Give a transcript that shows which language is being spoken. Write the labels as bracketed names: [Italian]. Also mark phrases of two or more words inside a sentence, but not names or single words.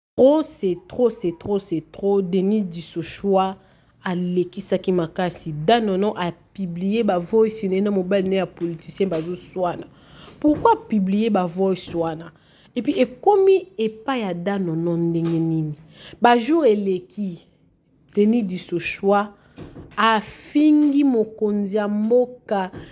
[French] Trop, c'est trop, c'est trop, c'est trop. [Lingala] Denis Dissouchoua alekisaki makasi. Danono [French] a publié [Lingala] ba voice ne na mobile ne ya politicien bazoswana. [French] Pourquoi publier [Lingala] ba voice wana? [French] Et puis, [Lingala] ekomi epai ya Danono ndenge nini? Ba jour eleki, Denis Dissouchoua afingi mokonzi ya mboka.